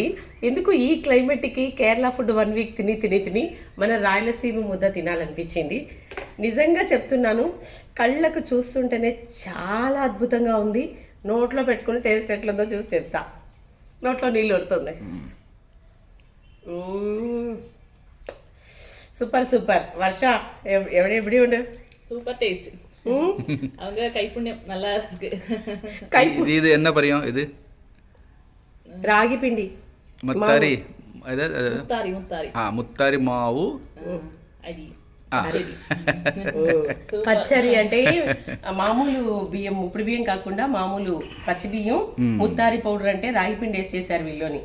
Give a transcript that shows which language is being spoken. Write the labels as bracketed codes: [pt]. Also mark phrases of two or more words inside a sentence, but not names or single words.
[te] ఎందుకు ఈ క్లైమేట్కి కేరళ ఫుడ్ 1 వీక్ తిని తిని తిని మన రాయలసీమ ముద్ద తినాలనిపించింది. నిజంగా చెప్తున్నాను, కళ్ళకు చూస్తుంటేనే చాలా అద్భుతంగా ఉంది. నోట్లో పెట్టుకుని టేస్ట్ ఎట్లుందో చూసి చెప్తా. నోట్లో నీళ్ళు ఊరుతుంది. [ta] சூப்பர் சூப்பர். வர்ஷா எப்படி உண்டு? சூப்பர் டேஸ்ட். அவங்க கைப்புண்ணியம் நல்லா இருக்கு. இது என்ன பரியம்? இது [te] రాగి పిండి ముత్తారి ముత్తారి ముత్తారి మావు అది పచ్చడి అంటే మామూలు బియ్యం, ఉప్పుడు బియ్యం కాకుండా మామూలు పచ్చి బియ్యం, ముత్తారి పౌడర్ అంటే రాగి పిండి వేసి చేశారు వీళ్ళని.